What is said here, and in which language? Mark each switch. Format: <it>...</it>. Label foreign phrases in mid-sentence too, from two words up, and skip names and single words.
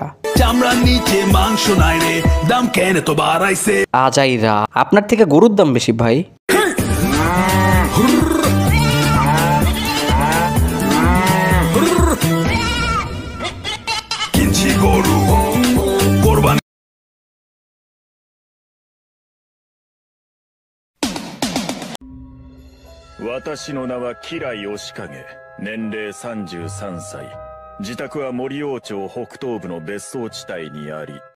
<bn>চামড়ার নিচে মাংস নাই রে দাম কেন তো বাড়াইছে আজাইরা আপনার থেকে গরুর দাম বেশি ভাই। কিনছি গরু কোরবানি</bn> <ja>私の名は吉来義景、年齢33歳。自宅は森王町北東部の別荘地帯にあり、</ja>